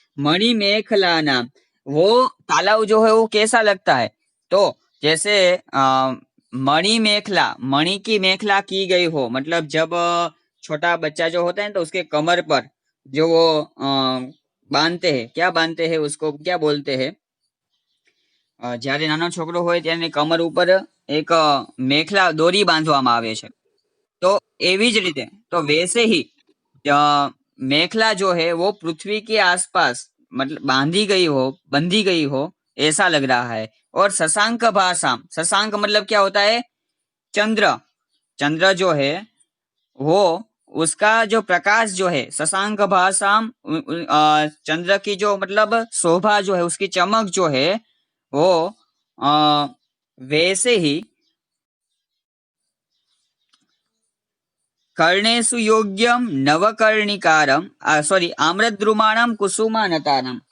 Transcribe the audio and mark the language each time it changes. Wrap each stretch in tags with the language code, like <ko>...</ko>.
<hi>मणि मेखलाना, वो तालाब जो है वो कैसा लगता है? तो जैसे मणि मेखला, मणि की मेखला की गई हो, मतलब जब छोटा बच्चा जो होता है तो उसके कमर पर जो वो बांधते हैं, क्या बांधते हैं उसको क्या बोलते हैं?</hi> <gu>જ્યારે નાનો છોકરો હોય ત્યારે કમર ઉપર એક મેખલા દોરી બાંધવામાં આવે છે। तो एवी ज रीते,</gu> <hi>तो वैसे ही अ, मेखला जो है वो पृथ्वी के आसपास मतलब बांधी गई हो, बंधी गई हो, ऐसा लग रहा है। और शशांक भाषा, शशांक मतलब क्या होता है? चंद्र। चंद्र जो है वो, उसका जो प्रकाश जो है शशांक भाषाम, चंद्र की जो मतलब शोभा जो है, उसकी चमक जो है वो अ, वैसे ही</hi> <sa>कर्णेषु योग्यम नवकर्णिकारम,</sa> <hi>सॉरी,</hi> <sa>आम्रद्रुमाणम कुसुमानतानम।</sa>